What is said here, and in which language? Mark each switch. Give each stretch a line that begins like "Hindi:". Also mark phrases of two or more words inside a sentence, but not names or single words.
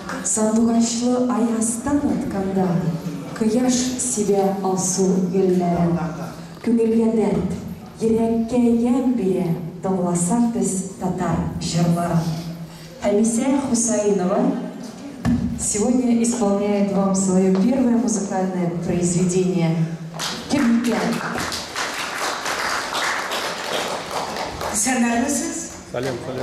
Tatar: Сандугачлы аястан атканда, Кыяш себе алсу гөлләрен. Күңелгә дәрт, йөрәккә ям бирә, тыңласак без татар җырларын.
Russian: Хамиса Хусаинова сегодня исполняет вам свое первое музыкальное произведение «Кемикян».
Kazakh: Сәлемсіз? Сәлем.